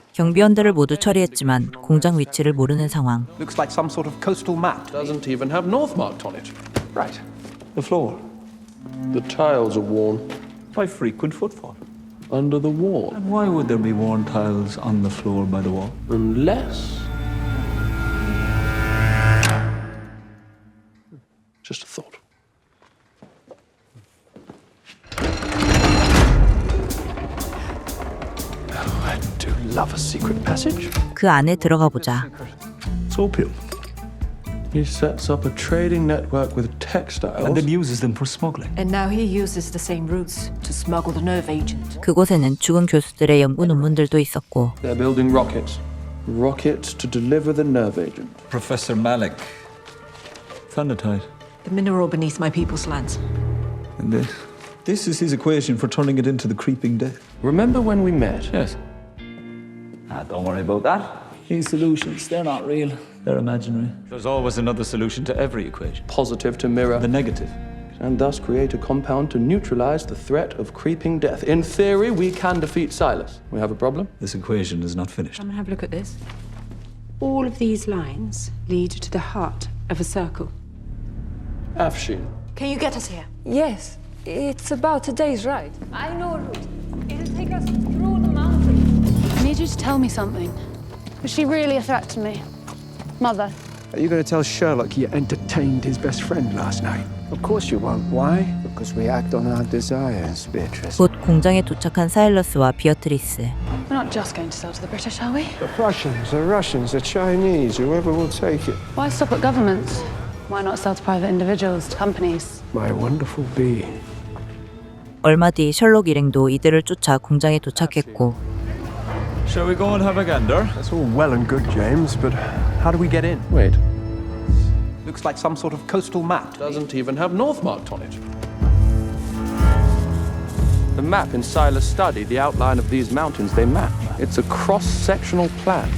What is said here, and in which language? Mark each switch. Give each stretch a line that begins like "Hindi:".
Korean: 경비원들을 모두 처리했지만 공장 위치를 모르는 상황.
English: Looks like some sort of coastal map. Doesn't even have North marked on it. Right. The floor. The tiles are worn. By frequent footfall. Under the wall. And why would there be worn tiles on the floor by the wall? Unless... Just a thought. I do love a secret passage.
Korean: 그 안에 들어가 보자.
English: Sorpium. He sets up a trading network with textiles. And then uses them for smuggling. And now he uses the same routes to smuggle the nerve agent.
Korean: 그곳에는 죽은 교수들의 연구 논문들도 있었고
English: They're building rockets. Rockets to deliver the nerve agent. Professor Malik. Thundertide. The mineral beneath my people's lands. And this? This is his equation for turning it into the creeping death. Remember when we met? Yes. Don't worry about that. These solutions, they're not real. They're imaginary. There's always another solution to every equation. Positive to mirror The negative. and thus create a compound to neutralize the threat of creeping death. In theory, we can defeat Silas. We have a problem? This equation is not finished. Come and have a look at this. All of these lines lead to the heart of a circle. Afshin. Can you get us here? Yes, it's about a day's ride. I know a route. It'll take us through the mountains. I need you to tell me something. Was she really affecting me? Mother. Are you going to tell Sherlock you entertained his best friend last night? Of course you won't. Why? Because we act on our desires, Beatrice.
Korean: 곧 공장에 도착한 사일러스와 비어트리스.
English: We're not just going to sell to the British, are we? The Prussians, the Russians, the Chinese, whoever will take it. Why stop at governments? Why not sell to private individuals, to companies? My wonderful bee.
Korean: 얼마 뒤 셜록 일행도 이들을 쫓아 공장에 도착했고
English: Shall we go and have a gander? That's all well and good, James, but how do we get in? Wait, Looks like some sort of coastal map. doesn't even have north marked on it. The map in Silas' study, the outline of these mountains, they match. It's a cross-sectional plan.